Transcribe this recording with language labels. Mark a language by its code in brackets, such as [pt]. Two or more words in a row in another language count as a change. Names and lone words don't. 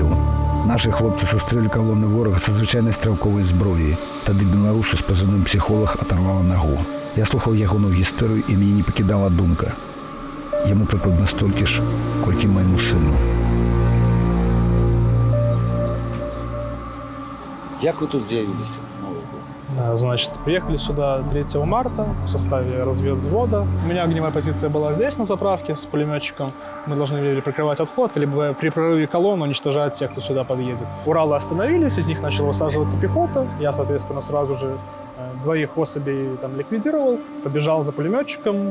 [uk] Наші хлопці зустріли колони ворога з звичайної стрілкової зброї. Тоді білорусу з позивним психолог оторвало ногу. Я слухав його історію і мені не покидала думка. Йому прикладно стільки ж, скільки моєму сину. Як ви тут з'явилися? [ru] Значит, приехали сюда 3 марта в составе разведвзвода. У меня огневая позиция была здесь, на заправке, с пулеметчиком. Мы должны были прикрывать отход, либо при прорыве колонн уничтожать тех, кто сюда подъедет. Уралы остановились, из них начала высаживаться пехота. Я, соответственно, сразу же 2 особей там ликвидировал, побежал за пулеметчиком.